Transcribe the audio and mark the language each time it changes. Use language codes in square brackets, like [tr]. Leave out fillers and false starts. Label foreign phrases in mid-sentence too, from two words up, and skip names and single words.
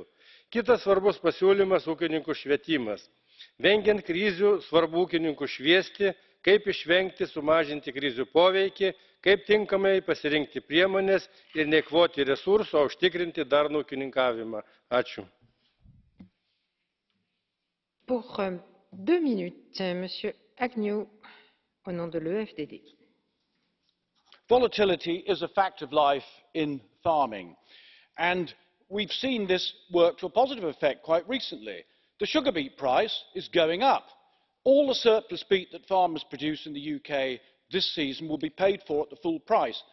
[lt] Kitas svarbus pasiūlymas – ūkininkų švietimas. Vengiant krizių, svarbu ūkininkų šviesti, kaip išvengti, sumažinti krizių poveikį, kaip tinkamai pasirinkti priemonės ir neeikvoti resursų, o užtikrinti darnų ūkininkavimą. Ačiū. [fr] Pour 2 minutes, Monsieur Agnew, au nom de l'EFDD. [en] Volatility is a fact of life in farming, and we've seen this work to a positive effect quite recently. The sugar beet price is going up. All the surplus beet that farmers produce in the UK this season will be paid for at the full price.